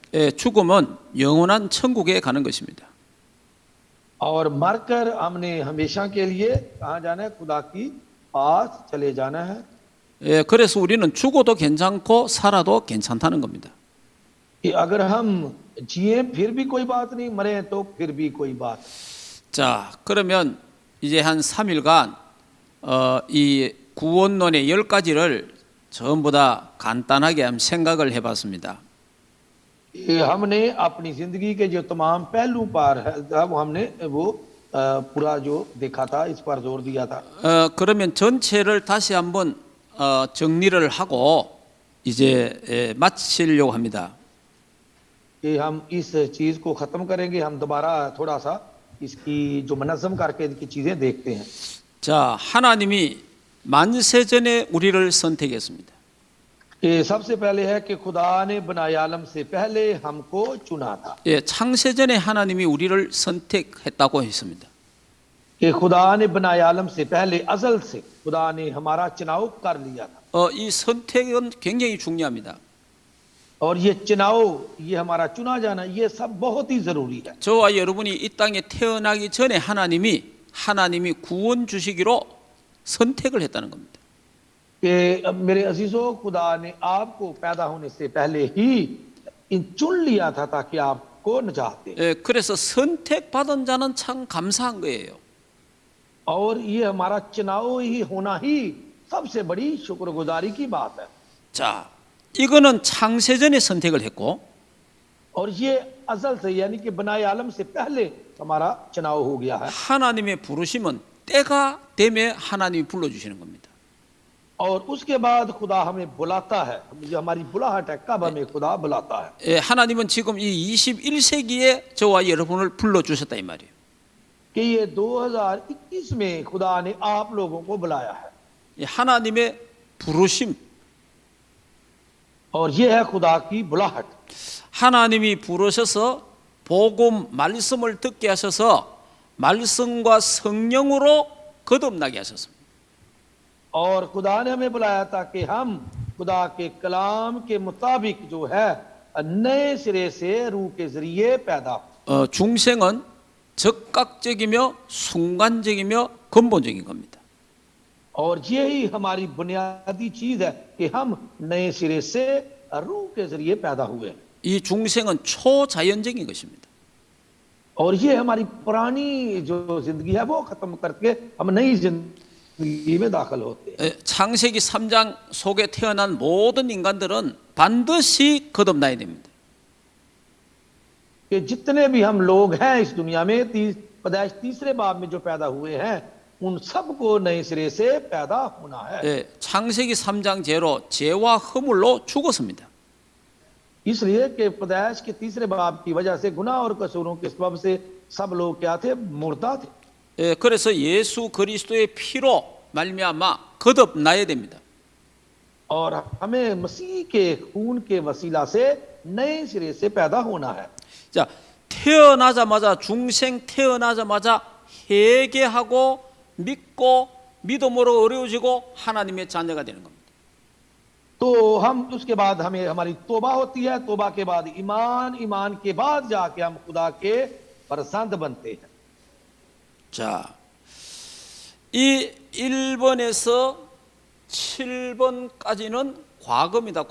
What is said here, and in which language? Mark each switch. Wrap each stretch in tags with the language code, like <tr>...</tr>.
<ko>예, 죽음은 영원한 천국에 가는 것입니다.</ko> <hi>और मरकर हमने हमेशा के लिए कहाँ जाना है? खुदा की पास चले जाना है।</hi> <ko>예, 그래서 우리는 죽어도 괜찮고 살아도 괜찮다는 겁니다.</ko> <hi>कि अगर हम जिए फिर भी कोई बात नहीं, मरे तो फिर भी कोई बात।</hi> <ko>자, 그러면 이제 한 3일간 이 구원론의 10가지를 전부 다 간단하게 한번 생각을 해봤습니다.</ko> <hi>हमने अपनी जिंदगी के जो तमाम पहलू पर है वो हमने वो पूरा जो देखा था, इस पर जोर दिया था।</hi> <ko>그러면 전체를 다시 한번 정리를 하고 이제 마치려고 합니다.</ko> <hi>कि हम इस चीज को खत्म करेंगे, हम दोबारा थोड़ा सा इसकी जो मनज़म करके इनकी चीजें देखते हैं।</hi> <ko>자, 하나님이 만세전에 우리를 선택했습니다.</ko> <hi>कि सबसे पहले है कि खुदा ने बनाए आलम से पहले हमको चुना था।</hi> <ko>예, 창세전에 하나님이 우리를 선택했다고 했습니다.</ko> <hi>कि खुदा ने बनाए आलम से पहले अज़ल से खुदा ने हमारा चुनाव कर लिया था।</hi> <ko>이 선택은 굉장히 중요합니다.</ko> <hi>और ये चुनाव, ये हमारा चुना जाना, ये सब बहुत ही जरूरी है।</hi> <ko>저와 여러분이 이 땅에 태어나기 전에 하나님이 구원 주시기로 선택을 했다는 겁니다.</ko> <hi>कि मेरे अजीजों, खुदा ने आपको पैदा होने से पहले ही चुन लिया था ताकि आपको निजात दे।</hi> <ko>예, 그래서 선택받은 자는 참 감사한 거예요.</ko> <hi>और ये हमारा चुनाव ही होना ही सबसे बड़ी शुक्रगुजारी की बात है।</hi> <ko>자, 이거는 창세전에 선택을 했고,</ko> <hi>और ये अज़ल से यानी कि बनाए आलम से पहले हमारा चुनाव हो गया है।</hi> <ko>하나님의 부르심은 때가 되면 하나님이 불러주시는 겁니다.</ko> <hi>और उसके बाद खुदा हमें बुलाता है, जो हमारी बुलाहट है, कब हमें खुदा बुलाता है।</hi> <ko>예, 하나님은 지금 이 21세기에 저와 여러분을 불러주셨다 이 말이에요.</ko> <hi>कि ये 2021 में खुदा ने आप लोगों को बुलाया है।</hi> <ko>예, 하나님의 부르심,</ko> <hi>और ये है खुदा की बुलाहट।</hi> <ko>하나님이 부르셔서 복음 말씀을 듣게 하셔서 말씀과 성령으로 거듭나게 하셨습니다.</ko> <hi>और खुदा ने हमें बुलाया ताकि हम खुदा के कलाम के मुताबिक जो है नए सिरे से रूह के जरिए पैदा हो।</hi> <ko>중생은 즉각적이며 순간적이며 근본적인 겁니다.</ko> <hi>और यही हमारी बुनियादी चीज है कि हम नए सिरे से रूह के जरिए पैदा हुए।</hi> <ko>이 중생은 초자연적인 것입니다.</ko> <hi>और ये हमारी पुरानी जो जिंदगी है वो खत्म करके हम नई जिंदगी में दाखिल होते हैं।</hi> <ko>창세기 3장 속에 태어난 모든 인간들은 반드시 거듭나야 됩니다.</ko> <hi>कि जितने भी हम लोग हैं इस दुनिया में पैदाइश तीसरे बाब में जो पैदा हुए हैं उन सबको नए सिरे से पैदा होना है।</hi> <ko>창세기 3장 제로 죄와 허물로 죽었습니다.</ko> <hi>इसलिए कि पैदाइश के तीसरे बाब की वजह से गुनाह और कसूरों के सबब से सब लोग क्या थे? मुर्दा थे।</hi> <ko>그래서 예수 그리스도의 피로 말미암아 거듭나야 됩니다.</ko> <hi>और हमें मसीह के खून के वसीला से नए सिरे से पैदा होना है।</hi> <ko>자, 태어나자마자 중생 태어나자마자 회개하고 믿고 믿음으로 어려워지고 하나님의 자녀가 되는 겁니다.</ko> <hi>तो हम उसके बाद हमें हमारी तौबा होती है, तौबा के बाद ईमान, ईमान के बाद जाके हम खुदा के फरजंद बनते हैं।</hi> <ko>자, 이 1번에서 7번까지는 과거입니다.</ko>